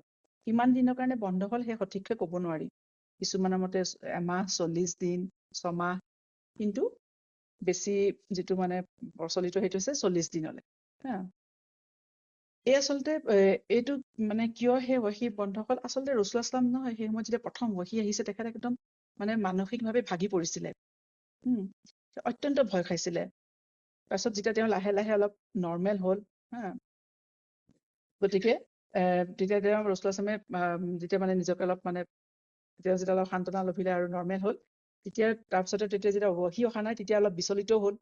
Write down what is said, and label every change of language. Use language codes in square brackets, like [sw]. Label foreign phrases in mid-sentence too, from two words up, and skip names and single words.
[as] কিমান দিনৰ কাৰণে বন্ধ হ'ল সেই সঠিককৈ ক'ব নোৱাৰি। কিছুমানৰ মতে এমাহ, 40 দিন, 6 মাহ, কিন্তু বেছি যিটো মানে প্ৰচলিত সেইটো হৈছে 40 দিনলৈ। হা, এই আচলতে এইটো মানে কিয় সেই ৱাহি বন্ধ হ'ল, আচলতে ৰাসূলুল্লাহ [ar] صلى الله عليه وسلم [as] নহয়, সেই সময়ত যেতিয়া প্ৰথম ৱাহি আহিছে তেখেত একদম মানে মানসিকভাৱে ভাগি পৰিছিলে। অত্যন্ত ভয় খাইছিলে। তাৰপিছত যেতিয়া তেওঁ লাহে লাহে অলপ নৰ্মেল হ'ল, হা, গতিকে তেতিয়া তেওঁ ৰাসূলুল্লাহ সাল্লাল্লাহু যেতিয়া মানে নিজকে অলপ মানে যেতিয়া অলপ সান্তনা লভিলে আৰু নৰ্মেল হ'ল, তাৰপিছতে তেতিয়া যেতিয়া ৱাহি অহা নাই তেতিয়া অলপ বিচলিতও হ'ল।